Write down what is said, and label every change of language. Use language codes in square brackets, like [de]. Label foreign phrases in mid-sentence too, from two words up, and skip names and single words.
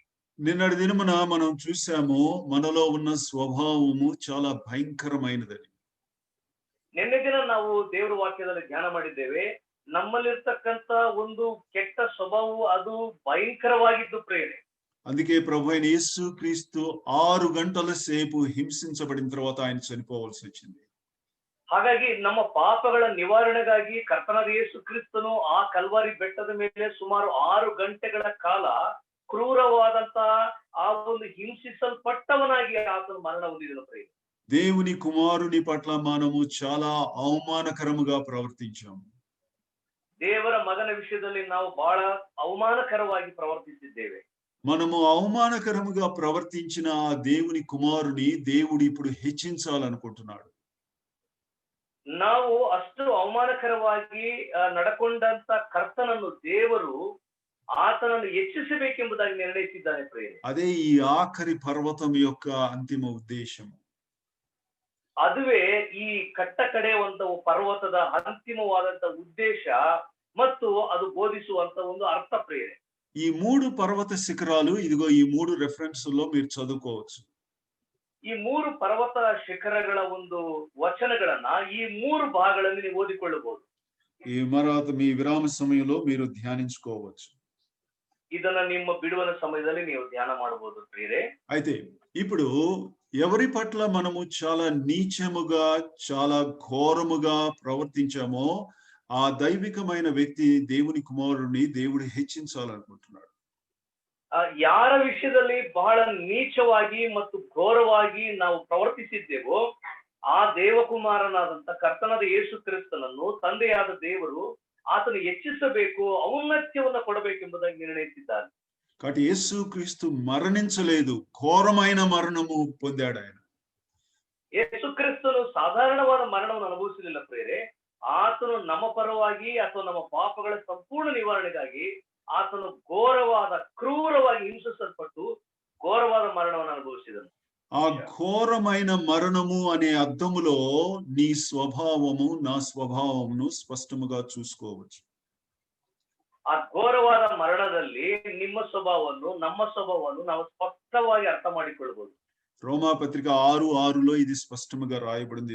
[te] నిన్నటి దినమున మనం చూసాము, మనలో ఉన్న స్వభావము చాలా భయంకరమైనదని. [kn] ನಿನ್ನೆ ದಿನ ನಾವು ದೇವರ ವಾಕ್ಯದಲ್ಲಿ ಧ್ಯಾನ ಮಾಡಿದ್ದೇವೆ. ನಮ್ಮಲ್ಲಿರ್ತಕ್ಕಂತ ಒಂದು ಕೆಟ್ಟ ಸ್ವಭಾವವು ಅದು ಭಯಂಕರವಾಗಿದ್ದು ಪ್ರೇರಣೆ. [te] అందుకే ప్రభు అయిన యేసు క్రీస్తు 6 గంటల సేపు హింసించబడిన తర్వాత ఆయన చనిపోవాల్సి వచ్చింది. [kn] ಹಾಗಾಗಿ ನಮ್ಮ ಪಾಪಗಳ ನಿವಾರಣೆಗಾಗಿ ಕರ್ತನಾದ ಯೇಸು ಕ್ರಿಸ್ತನು ಆ ಕಲ್ವಾರಿ ಬೆಟ್ಟದ ಮೇಲೆ ಸುಮಾರು 6 ಗಂಟೆಗಳ ಕಾಲ ಕ್ರೂರವಾದಂತಹ ಆ ಒಂದು ಹಿಂಸಿಸಲ್ಪಟ್ಟವನಾಗಿ ಆತನು ಮರಣ ಹೊಂದಿದನು. [te] దేవుని కుమారుని పట్ల మనము చాలా అవమానకరముగా ప్రవర్తించాము. [kn] ದೇವರ ಮಗನ ವಿಷಯದಲ್ಲಿ ನಾವು ಬಹಳ ಅವಮಾನಕರವಾಗಿ ಪ್ರವರ್ತಿಸಿದ್ದೇವೆ. [te] మనము అవమానకరముగా ప్రవర్తించిన ఆ దేవుని కుమారుని దేవుడు ఇప్పుడు హెచ్చించాలనుకుంటున్నాడు. [kn] ನಾವು ಅಷ್ಟು ಅವಮಾನಕರವಾಗಿ ನಡ್ಕೊಂಡಂತ ಕರ್ತನನ್ನು ದೇವರು ಆತನನ್ನು ಹೆಚ್ಚಿಸಬೇಕೆಂಬುದಾಗಿ ನಿರ್ಣಯಿಸಿದ್ದಾನೆ. [te] అదే ఈ ఆఖరి పర్వతం యొక్క అంతిమ ఉద్దేశం. [kn] ಅದುವೇ ಈ ಕಟ್ಟ ಕಡೆಯುವಂತ ಪರ್ವತದ ಅಂತಿಮವಾದಂತ ಉದ್ದೇಶ ಮತ್ತು ಅದು ಬೋಧಿಸುವಂತ ಒಂದು ಅರ್ಥ ಪ್ರೇರೆ. [te] ఈ 3 పర్వత శిఖరాలు ఇదిగో ఈ 3 రెఫరెన్స్‌లో మీరు చదువుకోవచ్చు. [kn] ಈ 3 ಪರ್ವತ ಶಿಖರಗಳ ಒಂದು ವಚನಗಳನ್ನ ಈ 3 ಭಾಗಗಳಲ್ಲಿ ನೀವು ಓದಿಕೊಳ್ಳಬಹುದು. [te] ఈ మరాత మీ విరామ సమయంలో మీరు ధ్యానించుకోవచ్చు. [kn] ಇದನ್ನ ನಿಮ್ಮ ಬಿಡುವಿನ ಸಮಯದಲ್ಲಿ ನೀವು ಧ್ಯಾನ ಮಾಡಬಹುದು ಪ್ರಿಯರೇ. [te] అయితే ఇప్పుడు ఎవరి పట్ల మనము చాలా నీచముగా చాలా ఘోరముగా ప్రవర్తించామో ఆ దైవికమైన వ్యక్తి దేవుని కుమారుడిని దేవుడు హెచ్చించాలనుకుంటున్నాడు. [kn] ಯಾರ ವಿಷಯದಲ್ಲಿ ಬಹಳ ನೀಚವಾಗಿ ಮತ್ತು ಘೋರವಾಗಿ ನಾವು ಪ್ರವರ್ತಿಸಿದ್ದೇವೋ ಆ ದೇವಕುಮಾರನಾದಂತ ಕರ್ತನಾದ ಯೇಸು ಕ್ರಿಸ್ತನನ್ನು ತಂದೆಯಾದ ದೇವರು ಆತನು ಹೆಚ್ಚಿಸಬೇಕು, ಔನ್ನತ್ಯವನ್ನು ಕೊಡಬೇಕೆಂಬುದಾಗಿ ನಿರ್ಣಯಿಸಿದ್ದಾನೆ. [te] కాబట్టి యేసు క్రీస్తు మరణించలేదు, ఘోరమైన మరణము పొందాడు ఆయన. [kn] ಯೇಸು ಕ್ರಿಸ್ತನು ಸಾಧಾರಣವಾದ ಮರಣವನ್ನು ಅನುಭವಿಸಲಿಲ್ಲ ಪ್ರಿಯರೇ. ಆತನು ನಮ್ಮ ಪರವಾಗಿ ಅಥವಾ ನಮ್ಮ ಪಾಪಗಳ ಸಂಪೂರ್ಣ ನಿವಾರಣೆಗಾಗಿ ಆತನು ಘೋರವಾದ ಕ್ರೂರವಾಗಿ ಹಿಂಸಿಸಲ್ಪಟ್ಟು ಘೋರವಾದ ಮರಣವನ್ನು ಅನುಭವಿಸಿದನು. [te] ఆ ఘోరమైన మరణము అనే అర్థములో నీ స్వభావము నా స్వభావమును స్పష్టముగా చూసుకోవచ్చు. [kn] ಆ ಘೋರವಾದ ಮರಣದಲ್ಲಿ ನಿಮ್ಮ ಸ್ವಭಾವವನ್ನು ನಮ್ಮ ಸ್ವಭಾವವನ್ನು ನಾವು ಸ್ಪಷ್ಟವಾಗಿ ಅರ್ಥ ಮಾಡಿಕೊಳ್ಳಬಹುದು. [te] రోమాపత్రిక 6:6లో ఇది స్పష్టముగా రాయబడింది.